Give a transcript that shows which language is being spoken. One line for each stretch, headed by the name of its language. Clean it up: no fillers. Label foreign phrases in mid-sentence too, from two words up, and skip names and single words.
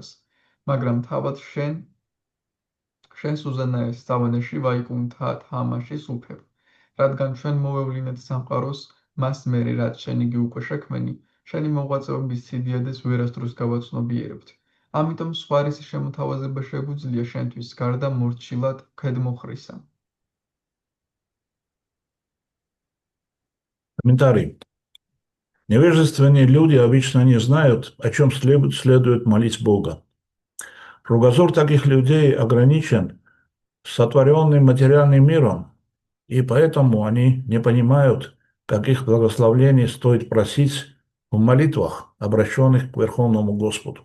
Georgian: მაგრამ თავად შენს უზენაეს სავანეში ვაიკუნთა თამაშის უფებ. რადგან ჩვენ მოვევლინეთ სამყაროს, მას მერე რაც შენ იგი უკვე შექმენი, შენი მოღვაწეობის სიდიადეს ვერასდროს გავაცნობიერებთ. ამიტომ სხვარის შემოთავაზება შეგვიძლია შენთვის გარდა მორჩილად ქედმოხრისა.
Russian: Комментарий. Невежественные люди обычно не знают, о чем следует молить Бога. Кругозор таких людей ограничен сотворенным материальным миром, и поэтому они не понимают, каких благословений стоит просить в молитвах, обращенных к Верховному Господу.